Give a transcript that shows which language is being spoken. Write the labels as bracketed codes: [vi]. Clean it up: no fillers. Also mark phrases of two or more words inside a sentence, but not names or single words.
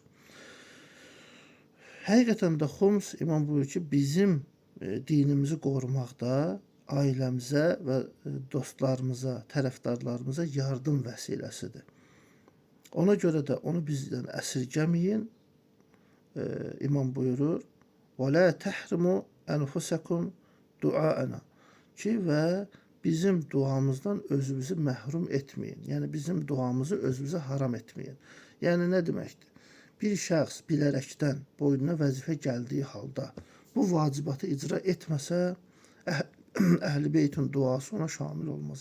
[az] Həqiqətən də xums, İmam buyurur ki, bizim dinimizi qorumaqda ailəmizə və dostlarımıza, tərəfdarlarımıza yardım vəsiləsidir. Ona görə də onu bizdən əsirgəməyin, İmam buyurur, [ar] وَلَا تَحْرِمُوا أَنْفُسَكُمْ دُعَاءَنَا [az] ki, və bizim duamızdan özünüzü məhrum etməyin. Yəni, bizim duamızı özünüzə haram etməyin. Yəni, nə deməkdir? Bir şəxs bilərəkdən boynuna vəzifə gəldiyi halda bu vacibatı icra etməsə, Əhl-i Beytin duası ona şamil olmaz.